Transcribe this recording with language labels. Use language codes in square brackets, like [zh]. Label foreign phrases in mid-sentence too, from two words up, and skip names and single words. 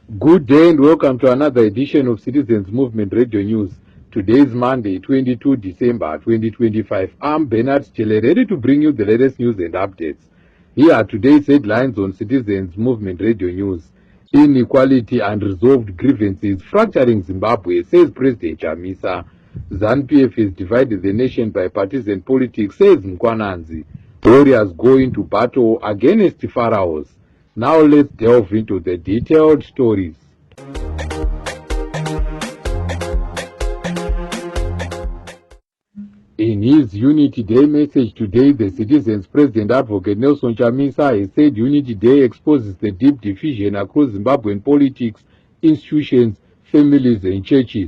[en] Good day and welcome to another edition of Citizens Movement Radio News. Today is Monday, 22 December 2025. I'm Bernard Chile, ready to bring you the latest news and updates. Here are today's headlines on Citizens Movement Radio News. Inequality and unresolved grievances fracturing Zimbabwe, says President Chamisa. ZANU-PF has divided the nation by partisan politics, says Mkwananzi. Warriors go into battle against pharaohs. Now let's delve into the detailed stories. In his Unity Day message today, the Citizens President Advocate Nelson Chamisa has said Unity Day exposes the deep division across Zimbabwean politics, institutions, families and churches.